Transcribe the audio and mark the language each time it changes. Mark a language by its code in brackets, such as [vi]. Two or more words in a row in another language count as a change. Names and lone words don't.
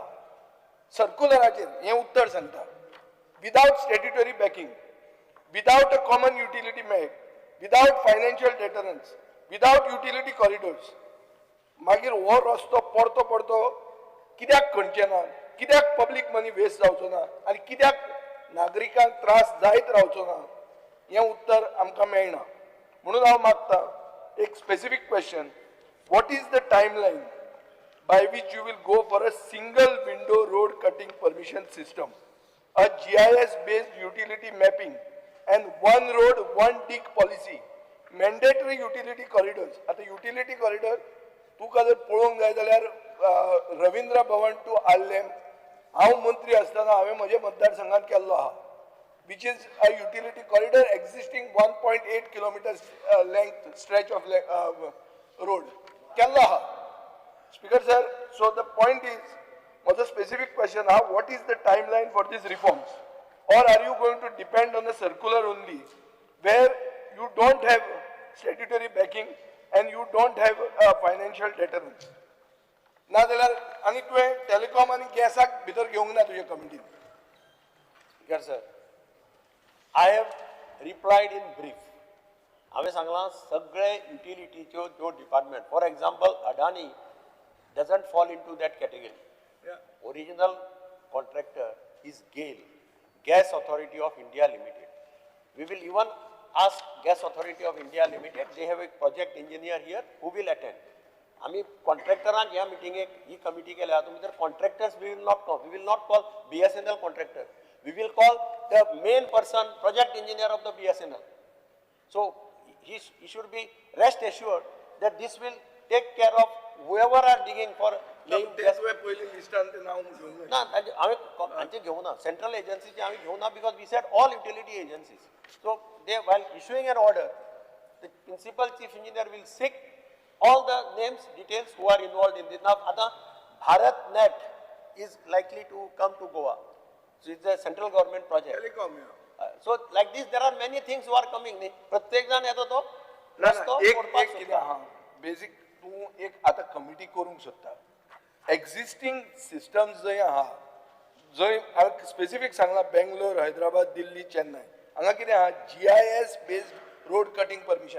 [kok] सर्क्युलराचेर हें उत्तर सांगता. [en] without statutory backing, without a common utility map, without financial deterrence, without utility corridors, [kok] मागीर हो रस्तो पडतो कित्याक खणचे ना, कित्याक [en] public money waste [kok] जावचो ना आनी कित्याक नागरिकांक त्रास जायत रावचो ना, हें उत्तर आमकां मेळना. म्हणून हांव मागतां एक [en] specific question, what is the timeline by which you will go for a single window road cutting permission system, a GIS based utility mapping and one road one dig policy, mandatory utility corridors. [kok] आता [en] utility corridor [kok] तुका जर पळोवंक जाय जाल्यार रवींद्र भवन टू आल्लेम हांव मंत्री आसतना हांवें म्हजे मतदारसंघात केल्लो आहा, [en] which is a utility corridor existing 1.8 kilometers length stretch of road [kok] केल्लो आहा. [en] Speaker sir, so the point is, was a specific question, what is the timeline for these reforms? Or are you going to depend on the circular only, where you don't have statutory backing and you don't have financial deterrence? [kok] ना जाल्यार आनी तुवें टेलिकॉम आनी गॅसाक भितर घेवंक ना तुज्या कमिटीन. [en] Speaker sir, I have replied in brief. [kok] हांवें सांगलां सगळे युटिलिटीच्यो ज्यो डिपार्टमेंट, [en] for example अडानी doesn't fall into that category. Yeah. Original contractor is GAIL, Gas Authority of India Limited. We will even ask Gas Authority of India Limited, they have a project engineer here who will attend. [kok] आम्ही कॉन्ट्रॅक्टरांक ह्या मिटिंगेक ही कमिटी केल्या तुमी तर कॉन्ट्रॅक्टर्स [en] we will not call, we will not call BSNL contractor, we will call the main person, project engineer of the BSNL. So he should be rest assured that this will take care of whoever are digging for laying gas. [kok] पयली लिस्टान ते नांव घेवंक ना आम्ही हांचे घेवं ना, सेंट्रल एजन्सीचे आम्ही घेवं ना, [en] because we said all utility agencies. So they, while issuing an order, the principal chief engineer will seek all the names, details who are involved in this. Now आता BharatNet is likely to come to Goa, so it's a central government project. टेलिकॉम So like this there are many things who are coming. [kok] प्रत्येक जण येतो तो रस्तो एक कितें आहा बेसिक तूं एक आतां कमिटी करूंक सोदता. [en] existing systems [kok] जंय आहा, जंय हांवें स्पेसिफीक सांगलां बेंगलोर, हैदराबाद, दिल्ली, चेन्नई हांगा कितें आहा [en] GIS based road cutting permission.